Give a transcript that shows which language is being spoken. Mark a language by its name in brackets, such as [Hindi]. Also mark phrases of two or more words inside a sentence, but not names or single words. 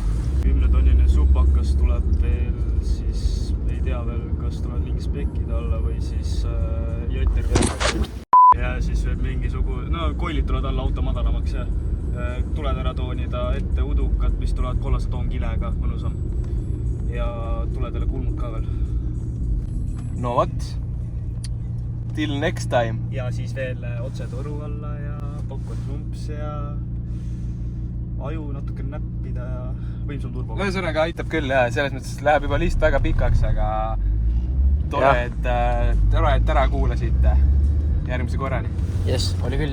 [Estonian] 10-tonnine supakas tuleb veel, siis ei tea veel, kas tuleb mingi spekid alla või siis jötter veel. Ja siis veel kollid tulevad alla auto madalamaks ja tuled ära toonida ette udukad, mis tulevad kollase toonkilega mõnusam. Ja tuledele kulmud ka veel. No vot, [English] Till next time. [Estonian] ja siis veel otse toru alla ja popcorn sumps ja aju natuke näppida ja võimsam turbo. Ühesõnaga aitab küll ja selles mõttes läheb juba list väga pikaks, aga tore, et ära kuulasite. Järgmise korrani. Jess, oli küll.